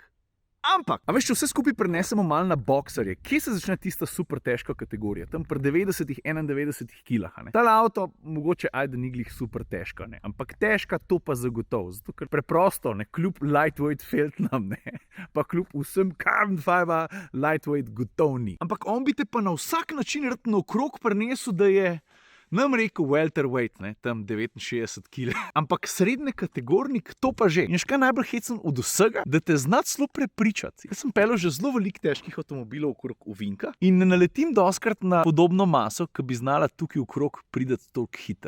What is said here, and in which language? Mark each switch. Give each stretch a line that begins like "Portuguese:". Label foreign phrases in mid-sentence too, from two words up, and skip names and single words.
Slovenian: Ampak, a veš, če vse skupaj prenesemo malo na boksarje, kje se začne tista super težka kategorija? Tam pri 90-91 kilah, ne? Tale avto, mogoče ajde ni glih super težka, ne? Ampak težka to pa zagotovo, zato ker preprosto, ne, kljub lightweight feltnam, ne, pa kljub vsem
English: carbon fiber lightweight
Slovenian: gotov ni. Ampak on bi te pa na vsak način rad naokrog prinesel, da je nam rekel welterweight, ne, tam 69 kg. Ampak srednje kategornik to pa že. In še kaj najbolj hecen od vsega, da te zna celo prepričati. Jaz sem peljal že zelo veliko težkih avtomobilov okrog ovinka in ne naletim doskrat na podobno maso, ki bi znala tukaj okrog prideti toliko hitro.